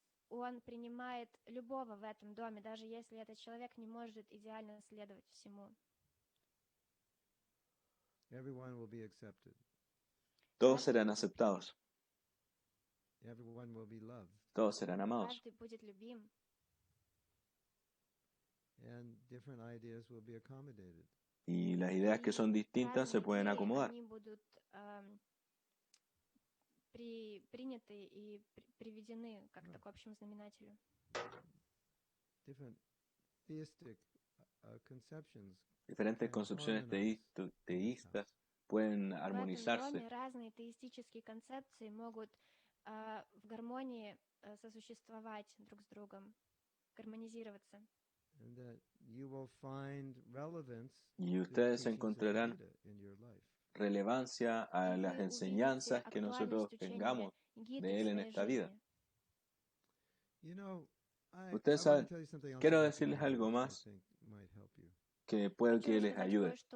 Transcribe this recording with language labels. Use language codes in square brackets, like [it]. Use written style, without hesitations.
[ru] Он принимает любого в этом доме, даже если этот человек не может идеально следовать всему. [en] Everyone will be accepted. [es] Todos serán aceptados. [en] Everyone will be loved. [es] Todos serán amados. [ru] Каждый будет любим. [en] And different ideas will be accommodated. [es] Y las ideas que son distintas se pueden acomodar. [ru] Они будут приняты и приведены как к общему знаменателю. [en] Different theistic conceptions. [es] Diferentes concepciones teístas pueden armonizarse. [ru] В этом доме разные теистические концепции могут в гармонии сосуществовать друг с другом, гармонизироваться. [en] And that you will find relevance [es] Y ustedes encontrarán relevancia a las enseñanzas que nosotros tengamos de Él en esta vida. Ustedes saben, quiero decirles algo más que puede que les ayude.